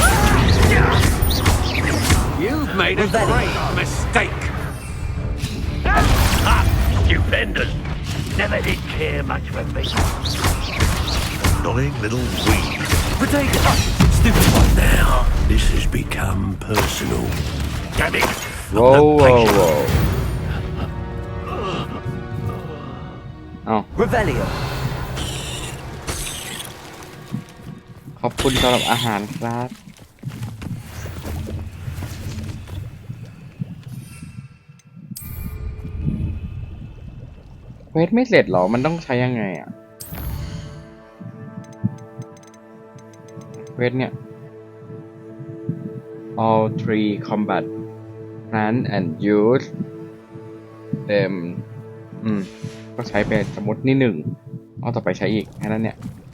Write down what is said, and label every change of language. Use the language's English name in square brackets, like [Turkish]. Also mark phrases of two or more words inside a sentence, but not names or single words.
[English] You've made a great mistake. Stupendous. Never did care much for me. Annoying little weed. Potato. Stupid one now. This has become personal. Damn it. [Thai] โว้วโว้วโว้วเอา [English] Revelio. [Thai] ขอบคุณสำหรับอาหารครับเควสไม่เสร็จหรอมันต้องใช้ยังไงอ่ะ เควสเนี่ย [English] all three combat plan and use them [Thai] ก็ใช้ไปสมมตินี่หนึ่งเอาต่อไปใช้อีกแค่นั้นเนี่ย